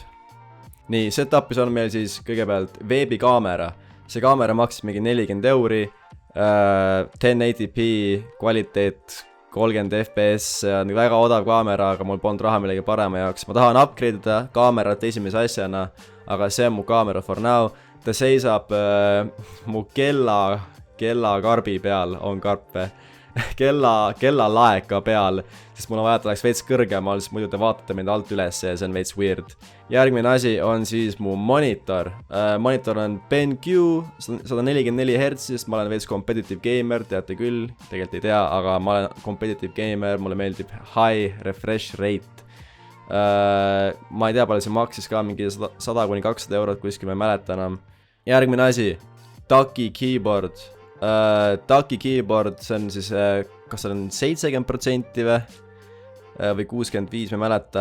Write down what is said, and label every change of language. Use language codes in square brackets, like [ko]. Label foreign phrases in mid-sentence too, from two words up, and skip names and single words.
[et] Nii, setup'is on meil siis kõigepealt veebikaamera. See kaamera maksis mingi 40 €, 1080p, kvaliteet 30 fps, see on väga odav kaamera, aga mul polnud raha millegi parema jaoks. Ma tahan upgrade'ida kaamerat esimese asjana, aga see on mu kaamera [en] for now. [et] Ta seisab mu kellakarbi peal, on karpe. Kellalaeka peal, sest mul on vaja, et oleks veits kõrgemal, sest muidu te vaatate mind alt üles ja see on veits weird. Järgmine asi on siis mu monitor. Monitor on BenQ 144 Hz, sest ma olen veits [en] competitive gamer, [et] teate küll, tegelikult ei tea, aga ma olen [en] competitive gamer, [et] mulle meeldib [en] high refresh rate. [et] Ma ei tea, palju see maksis ka, mingi 100–200 € kuskil, ma ei mäleta enam. Järgmine asi, Ducky keyboard. Ducky keyboard, see on siis, kas see on 70% või 65, ma ei mäleta.